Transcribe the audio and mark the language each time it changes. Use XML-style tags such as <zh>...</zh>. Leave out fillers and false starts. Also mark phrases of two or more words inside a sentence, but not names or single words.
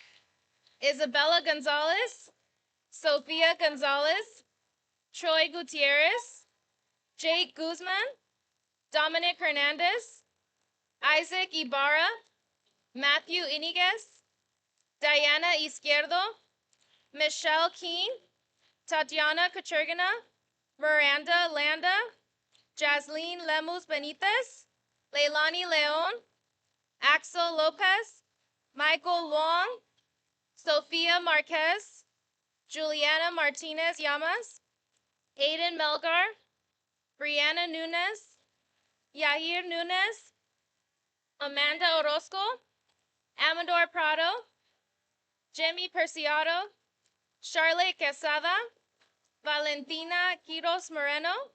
<en>Isabella Gonzalez, Sofia Gonzalez, Troy Gutierrez, Jake Guzman, Dominic Hernandez, Isaac Ibarra, Matthew Iniguez, Diana Izquierdo, Michelle Keene, Tatiana Kachurgina, Miranda Landa, Jasleen Lemus Benitez, Leilani Leon, Axel Lopez, Michael Long, Sofia Marquez, Juliana Martinez Llamas, Aiden Melgar, Brianna Nunez, Yahir Nunez, Amanda Orozco, Amador Prado, Jimmy Perciado, Charlotte Quesada, Valentina Quiros Moreno,</en>